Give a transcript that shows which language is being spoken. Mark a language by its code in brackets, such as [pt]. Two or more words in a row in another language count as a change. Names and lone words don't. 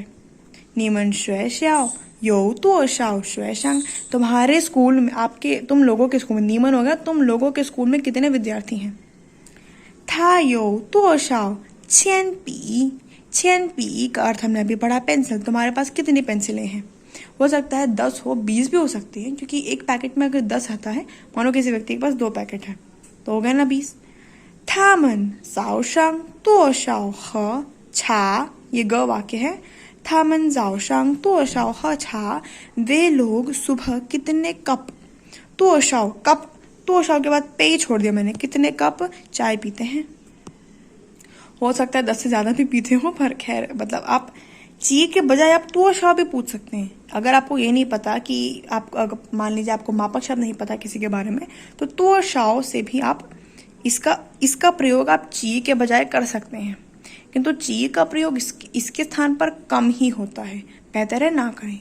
[zh] 你们学校有多少学生, [hi] तुम्हारे स्कूल में, तुम लोगों के स्कूल में, नीमन होगा तुम लोगों के स्कूल में कितने विद्यार्थी हैं। [zh] 他有多少铅笔 [hi] का अर्थ हमने अभी पढ़ा पेंसिल, तुम्हारे पास कितनी पेंसिलें हैं। हो सकता है 10 हो, 20 भी हो सकती है, क्योंकि एक पैकेट में अगर 10 आता है, मानो किसी व्यक्ति के पास 2 पैकेट है, तो हो गए ना 20। [zh] 他们早上多少喝茶, [hi] ये ग वाक्य है। [zh] 他们早上多少喝茶, [hi] वे लोग सुबह कितने कप, 多少 कप, 多少 के बाद पे छोड़ दिया मैंने, कितने कप चाय पीते हैं। हो सकता है 10 से ज्यादा भी पीते हो, पर खैर मतलब आप ची के बजाय आप 多少 भी पूछ सकते हैं। अगर आपको ये नहीं पता कि आप मान लीजिए आपको मापक शब्द नहीं पता किसी के बारे में, तो 多少 से भी आप इसका प्रयोग आप ची के बजाय कर सकते हैं, किंतु ची का प्रयोग इसके स्थान पर कम ही होता है, बेहतर है ना करें।